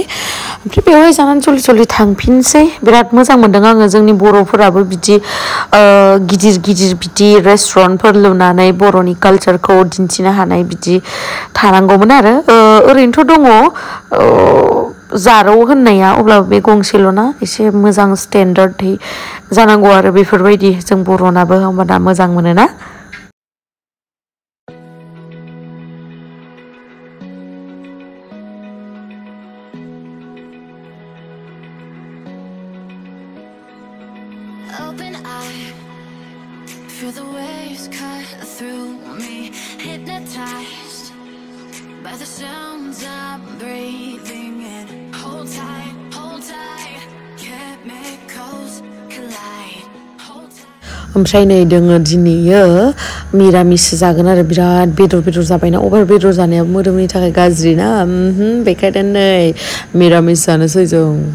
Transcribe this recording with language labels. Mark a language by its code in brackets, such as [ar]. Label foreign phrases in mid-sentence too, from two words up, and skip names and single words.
[brx] ओमफ्राय बेवहाय जानानै जल्दि थांफिनसै। बिराद मोजां मोनदों आङो जोंनि बर'फोराबो बिदि गिदिर गिदिर बिदि रेस्टुरेन्टफोर लुनानै बर'नि कालचारखौ दिन्थिनो हानाय बिदि थानांगौमोन आरो। ओरैनोथ' दङ जारौ होननाया अब्लाबो बे गंसेल'ना एसे मोजां स्टेन्डार्डहै जानांगौ आरो बेफोरबायदि जों बर'नाबो होमबाना मोजां मोनोना। [en] Open eye, feel the waves cut through me, hypnotized by the sounds I'm breathing in. Hold tight, chemicals collide. [brx] ओमफ्राय नै दोङो दिनैयो मिरामिस जागोन आरो बिराद बेदर जाबायना अभार बेदर जानाया मोदोमनि थाखाय गाज्रि ना। बेखायनो नै मिरामिस जानोसै जों।